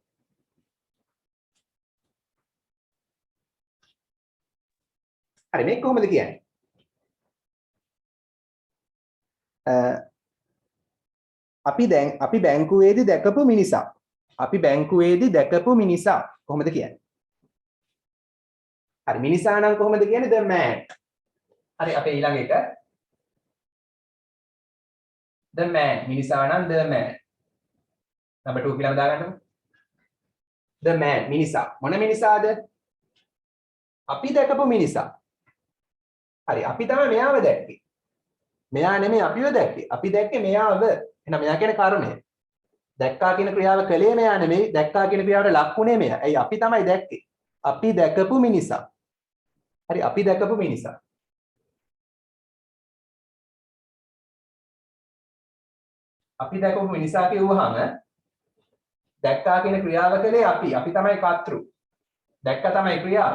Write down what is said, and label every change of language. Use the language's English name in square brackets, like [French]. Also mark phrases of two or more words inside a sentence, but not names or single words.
[Sinhala] හරි මේක කොහොමද කියන්නේ අපි බැංකුවේදී දැකපු මිනිසා කොහොමද කියන්නේ හරි මිනිසා නම් කොහොමද කියන්නේ [English] the man [Sinhala] හරි අපේ ඊළඟ එක [English] the man [Sinhala] මිනිසා නම් [English] the man number 2 [Sinhala] කියලා දාගන්නකො [English] the man [Sinhala] මිනිසා මොන මිනිසාද අපි දැකපු මිනිසා හරි අපි තමයි මෙයාව දැක්කේ මෙයා නෙමෙයි අපිව දැක්කේ අපි දැක්කේ මෙයාව එහෙනම් මෙයා කියන්නේ කර්මය දැක්කා කියන ක්‍රියාව කළේ මෙයා නෙමෙයි දැක්කා කියන ක්‍රියාවට ලක්ුණේ මෙයා ඇයි අපි තමයි දැක්කේ අපි දැකපු මිනිසා හරි අපි දැකපු මිනිසා අපි දැකපු මිනිසා කියුවාම දැක්කා කියන ක්‍රියාව කළේ අපි තමයි කර්තෘ දැක්ක තමයි ක්‍රියාව.